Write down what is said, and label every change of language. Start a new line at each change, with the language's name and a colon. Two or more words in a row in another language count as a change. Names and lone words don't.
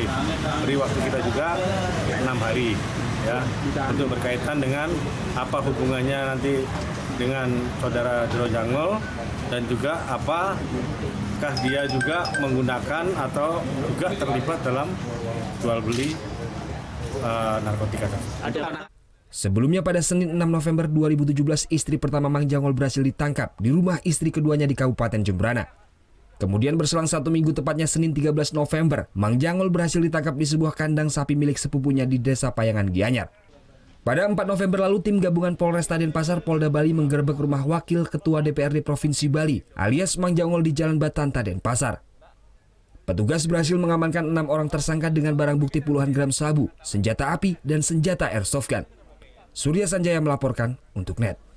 Indonesian: Beri waktu kita juga 6 hari ya untuk berkaitan dengan apa hubungannya nanti dengan saudara Jero Jangol dan juga apakah dia juga menggunakan atau juga terlibat dalam jual beli narkotika. Sebelumnya pada Senin 6 November 2017, istri pertama Mang Jangol berhasil ditangkap di rumah istri keduanya di Kabupaten Jembrana. Kemudian berselang 1 minggu, tepatnya Senin 13 November, Mang Jangol berhasil ditangkap di sebuah kandang sapi milik sepupunya di Desa Payangan Gianyar. Pada 4 November lalu, tim gabungan Polresta Denpasar Polda Bali menggerebek rumah Wakil Ketua DPRD Provinsi Bali alias Mang Jangol di Jalan Batanta, Denpasar. Petugas berhasil mengamankan 6 orang tersangka dengan barang bukti puluhan gram sabu, senjata api, dan senjata airsoft gun. Surya Sanjaya melaporkan untuk NET.